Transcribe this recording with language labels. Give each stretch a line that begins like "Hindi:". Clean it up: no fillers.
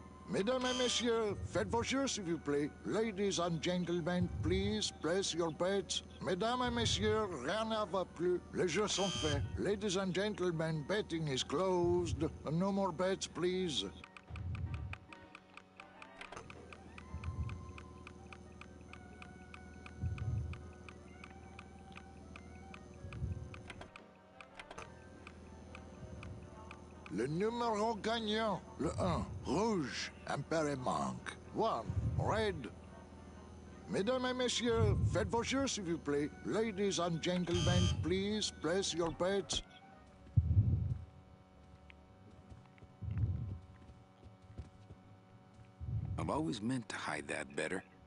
French: Mesdames et messieurs, faites vos jeux, s'il vous plaît.
English: Ladies and gentlemen, please place your bets.
French: Mesdames et messieurs, rien ne va plus. Les jeux sont faits.
English: Ladies and gentlemen, betting is closed. No more bets, please.
French: Le numéro gagnant, le 1, rouge, Perrimanque.
English: 1, red.
French: Mesdames et messieurs, faites vos jeux, s'il vous plaît.
English: Ladies and gentlemen, please place your bets. I've always meant to hide that better.